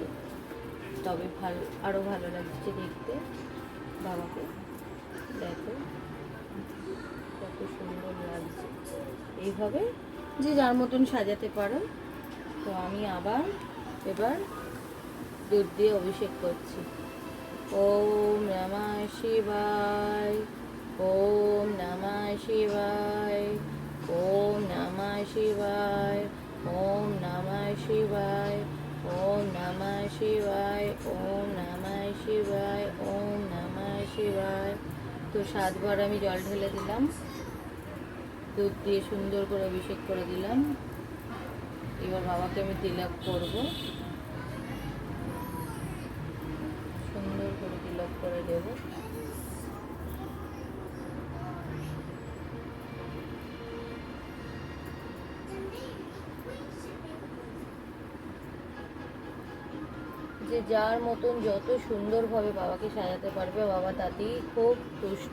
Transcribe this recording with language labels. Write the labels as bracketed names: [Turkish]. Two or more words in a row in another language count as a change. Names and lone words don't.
[Bangla] তবে ভালো, আরও ভালো লাগছে দেখতে বাবাকে। দেখো কত সুন্দর লাগছে। এইভাবে যে যার মতন সাজাতে পারো। তো আমি আবার এবার দুধ দিয়ে অভিষেক করছি। [Sanskrit] ওম নমঃ শিবায়, ওম নমঃ শিবায়, ওম নমঃ শিবায়, ওম নমঃ শিবায়, ওম নমঃ শিবায়, ওম নমঃ শিবায়, ওম নমঃ শিবায়। [Bangla] তো 7 বার আমি জল ঢেলে দিলাম, দুধ দিয়ে সুন্দর করে অভিষেক করে দিলাম। এবার বাবাকে আমি তিলক করব, সুন্দর করে তিলক করে দেব। যে যার মতন যত সুন্দরভাবে বাবাকে সাজাতে পারবে বাবা তাতেই খুব তুষ্ট।